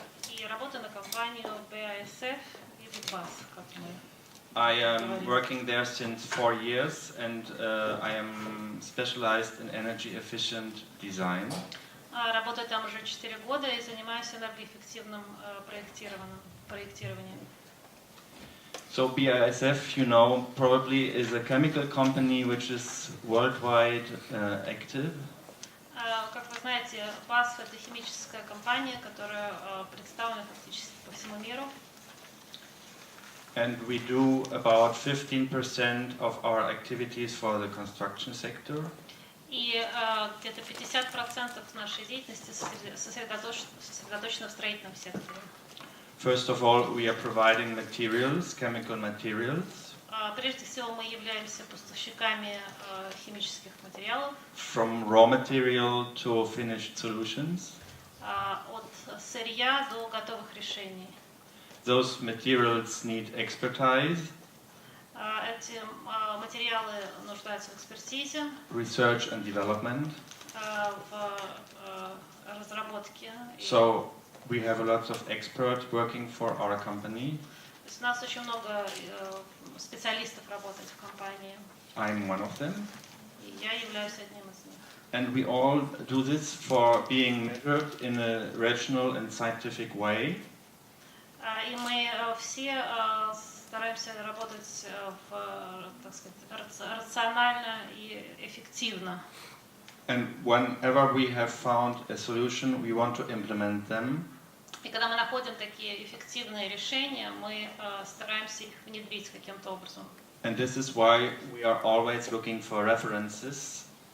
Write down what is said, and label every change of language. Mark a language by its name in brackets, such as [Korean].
[Russian] И работаю на компанию BASF и BAS, как мы. [English] I am working there since 4 years and I am specialized in energy efficient design. [Russian] Работаю там уже 4 года и занимаюсь энергоэффективным проектированием. [English] So BASF, you know, probably is a chemical company which is worldwide active. [Russian] Как вы знаете, BASF это химическая компания, которая представлена фактически по всему миру. [English] And we do about 15% of our activities for the construction sector. [Russian] И где-то 50% нашей деятельности сосредоточено в строительном секторе. [English] First of all, we are providing materials, chemical materials. [Russian] Прежде всего, мы являемся поставщиками химических материалов. [English] From raw material to finished solutions. [Russian] От сырья до готовых решений. [English] Those materials need expertise. [Russian] Эти материалы нуждаются в экспертизе. [English] Research and development. [Russian] В разработке. [English] So we have a lot of experts working for our company. [Russian] То есть у нас очень много специалистов работает в компании. [English] I'm one of them. [Russian] И я являюсь одним из них. [English] And we all do this for being measured in a rational and scientific way. [Russian] И мы все стараемся работать так сказать, рационально и эффективно. [English] And whenever we have found a solution, we want to implement them. [Russian] И когда мы находим такие эффективные решения, мы стараемся их внедрить каким-то образом. [English] And this is why we are always looking for references.